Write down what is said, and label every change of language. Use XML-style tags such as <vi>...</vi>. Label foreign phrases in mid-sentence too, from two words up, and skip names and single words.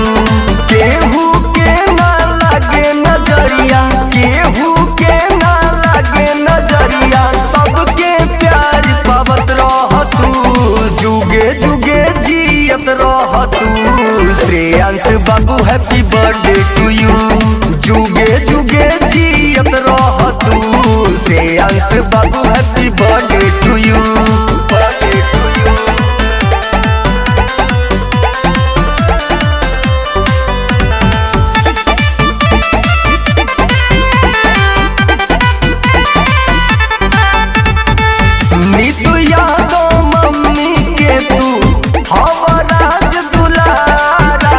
<bho>केहू के ना लागे नजरिया, केहू के ना लागे नजरिया, सबके प्यार पावत रह तू। जुगे जुगे जियत रह तू श्रेयांश बाबू</bho> <en>Happy birthday to you.</en> <bho>जुगे जुगे जियत रह तू श्रेयांश बाबू</bho> <en>Happy birthday to you. birthday to you.</en> <bho>नीतू यादव मम्मी के तू हवराज दुलारा।</bho>